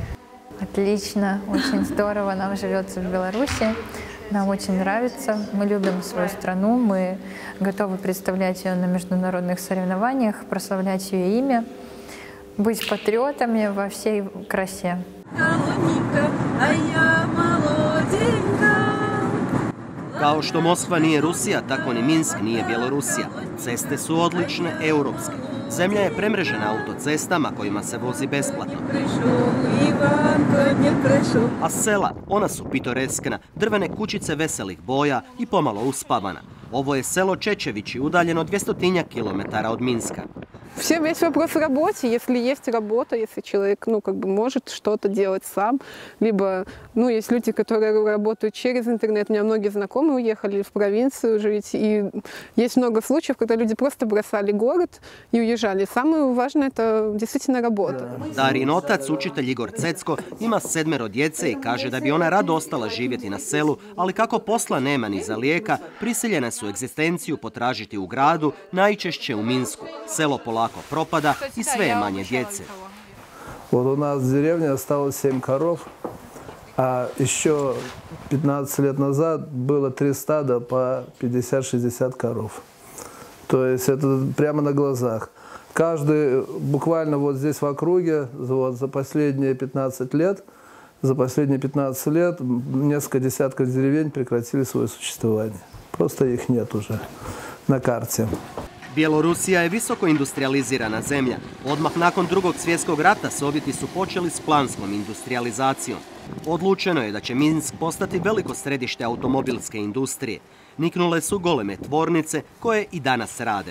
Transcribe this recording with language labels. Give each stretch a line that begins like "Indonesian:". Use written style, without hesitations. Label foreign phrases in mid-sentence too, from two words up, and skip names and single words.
Russian: Отлично, очень здорово нам живется в Беларуси. Нам очень нравится, мы любим свою страну, мы готовы представлять ее на международных соревнованиях, прославлять ее имя, быть патриотами во всей красе.
Croatian: Kao što Moskva nije Rusija, tako ni Minsk nije Bjelorusija. Ceste su odlične, europske. Zemlja je premrežena autocestama kojima se vozi besplatno. A sela, ona su pitoreskna, drvene kućice veselih boja i pomalo uspavana. Ovo je selo Čečevići, udaljeno 200 kilometara od Minska.
Russian: Весь вопрос в работе. Если есть работа, если человек, может что-то делать сам, либо, есть люди, которые работают через интернет. У меня многие знакомые уехали в провинцию жить, и есть много случаев, когда люди просто бросали город и уезжали. Самое важное – это действительно работа.
Croatian: Darin otac, učitelj Igor Cecko, ima 7 djece i kaže da bi ona rado ostala živjeti na selu, ali kako posla nema ni za lijeka, prisiljene su egzistenciju potražiti u gradu, najčešće u Minsku. Selo polako propada i sve je manje djece.
Russian: Вот у нас в деревне осталось 7 коров, а еще 15 лет назад было 3 стада по 50-60 коров. То есть это прямо на глазах. Каждый, буквально вот здесь в округе, за последние 15 лет, несколько десятков деревень прекратили свое существование. Просто их нет уже на карте.
Croatian: Bjelorusija je visoko industrializirana zemlja. Odmah nakon Drugog svjetskog rata Sovjeti su počeli s planskom industrializacijom. Odlučeno je da će Minsk postati veliko središte automobilske industrije. Niknule su goleme tvornice koje i danas rade.